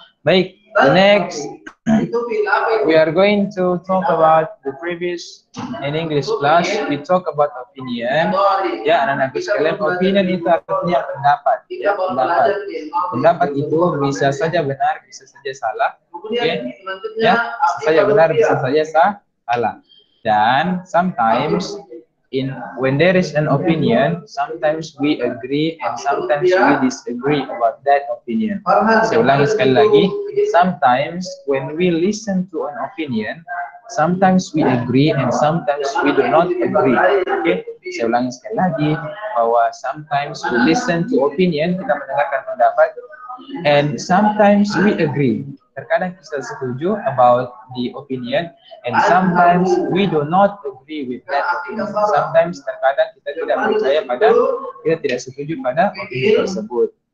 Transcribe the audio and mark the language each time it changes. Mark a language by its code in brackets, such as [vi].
[en] Baik, next we are going to talk about the previous in English class. We talk about opinion, ya, [id] anak-anak sekalian. Opinion itu artinya pendapat, ya, pendapat itu bisa saja benar, bisa saja salah, oke, ya, bisa saja benar, bisa saja salah. Dan [en] sometimes when there is an opinion, sometimes we agree and sometimes we disagree about that opinion. [id] Saya ulangi sekali lagi, [en] sometimes when we listen to an opinion, sometimes we agree and sometimes we do not agree. Okay? [id] Saya ulangi sekali lagi bahwa [en] sometimes we listen to opinion, [id] kita mendengarkan pendapat, [en] and sometimes we agree. [id] Terkadang kita setuju [en] about the opinion and sometimes we do not agree with that opinion. [id] Sometimes terkadang kita tidak percaya pada, kita tidak setuju pada opini tersebut.